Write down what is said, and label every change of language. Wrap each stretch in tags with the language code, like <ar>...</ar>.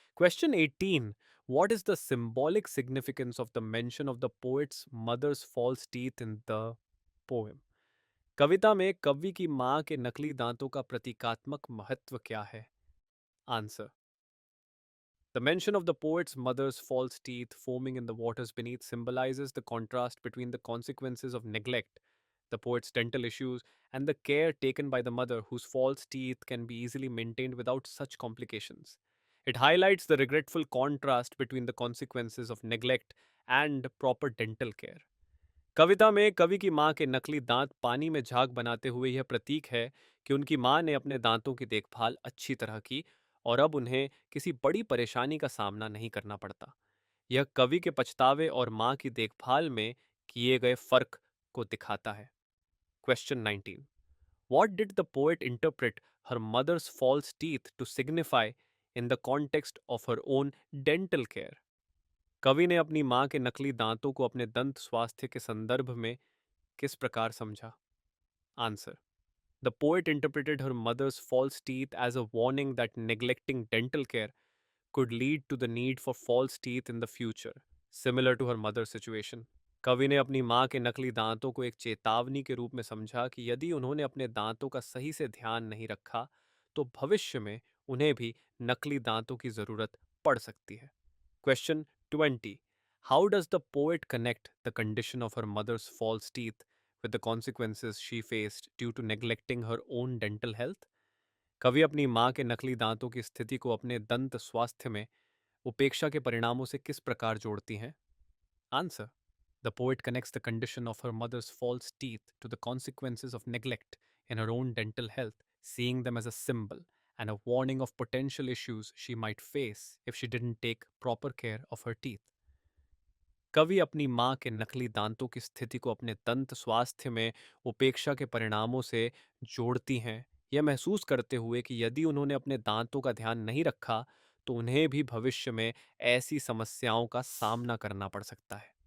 <en>Question 18. What is the symbolic significance of the mention of the poet's mother's false teeth in the poem?</en> <hi>कविता में कवि की मां के नकली दांतों का प्रतीकात्मक महत्व क्या है?</hi> <en>Answer: The mention of the poet's mother's false teeth foaming in the waters beneath symbolizes the contrast between the consequences of neglect, the poet's dental issues, and the care taken by the mother, whose false teeth can be easily maintained without such complications. It highlights the regretful contrast between the consequences of neglect and proper dental care.</en> <hi>कविता में कवि की मां के नकली दांत पानी में झाग बनाते हुए यह प्रतीक है कि उनकी मां ने अपने दांतों की देखभाल अच्छी तरह की और अब उन्हें किसी बड़ी परेशानी का सामना नहीं करना पड़ता। यह कवि के पछतावे और मां की देखभाल में किए गए फर्क को दिखाता है। Question 19.</hi> <en>What did the poet interpret her mother's false teeth to signify in the context of her own dental care?</en> <hi>कवि ने अपनी मां के नकली दांतों को अपने दंत स्वास्थ्य के संदर्भ में किस प्रकार समझा?</hi> <en>Answer. The poet interpreted her mother's false teeth as a warning that neglecting dental care could lead to the need for false teeth in the future, similar to her mother's situation.</en> <hi>कवि ने अपनी मां के नकली दांतों को एक चेतावनी के रूप में समझा कि यदि उन्होंने अपने दांतों का सही से ध्यान नहीं रखा तो भविष्य में उन्हें भी नकली दांतों की जरूरत पड़ सकती है।</hi> <en>Question 20. How does the poet connect the condition of her mother's false teeth with the consequences she faced due to neglecting her own dental health?</en> <hi>कवि अपनी मां के नकली दांतों की स्थिति को अपने दंत स्वास्थ्य में उपेक्षा के परिणामों से किस प्रकार जोड़ती हैं?</hi> <en>Answer. The poet connects the condition of her mother's false teeth to the consequences of neglect in her own dental health, seeing them as a symbol and a warning of potential issues she might face if she didn't take proper care of her teeth.</en> <hi>कवि अपनी मां के नकली दांतों की स्थिति को अपने दंत स्वास्थ्य में उपेक्षा के परिणामों से जोड़ती हैं, यह महसूस करते हुए कि यदि उन्होंने अपने दांतों का ध्यान नहीं रखा तो उन्हें भी भविष्य में ऐसी समस्याओं का सामना करना पड़ सकता है।</hi>